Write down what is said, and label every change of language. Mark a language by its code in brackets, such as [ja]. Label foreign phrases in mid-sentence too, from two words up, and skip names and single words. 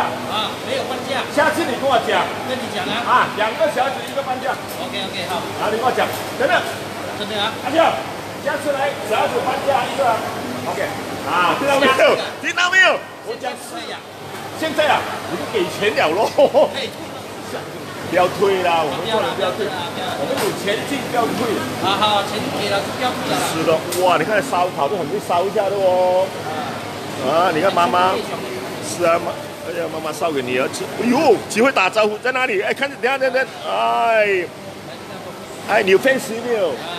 [zh] 沒有半價。下次你跟我講。跟你講啊。 2個小孩子1個半價。 OK， 好。你跟我講，真的。真的啊。阿強，下次來小孩子半價1個。OK。聽到沒有？聽到沒有？我講現在啊，我就給錢了咯。不要退啦，我们做人不要退，我们有前进不要退。好，钱给了就不要退了。是的，哇，你看烧烤都很会烧一下的哦。你看妈妈，是啊，妈妈烧给女儿吃。哎呦，只会打招呼在哪里？哎，看，等下，哎， 哎，你有 fans 没有？